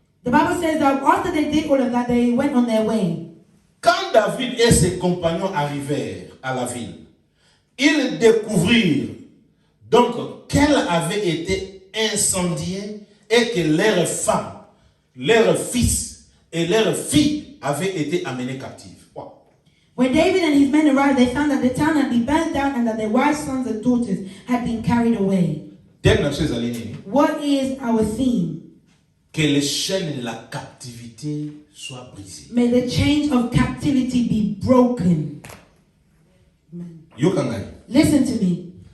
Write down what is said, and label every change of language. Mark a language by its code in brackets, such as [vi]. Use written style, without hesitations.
[en] Bible says that after they did all of that, they went on their way. [fr] Quand David et ses compagnons arrivèrent à la ville, ils découvrirent donc qu'elle avait été incendiée et que leurs femmes, leurs fils et leurs filles avaient été amenés captifs. [en] Wow. When David and his men arrived, they found that the town had been burnt down and that their wives, sons, and daughters had been carried away. What is our theme? [fr] Que les chaînes de la captivité soient brisées. [en] May the chains of captivity be broken. Amen. Listen to me.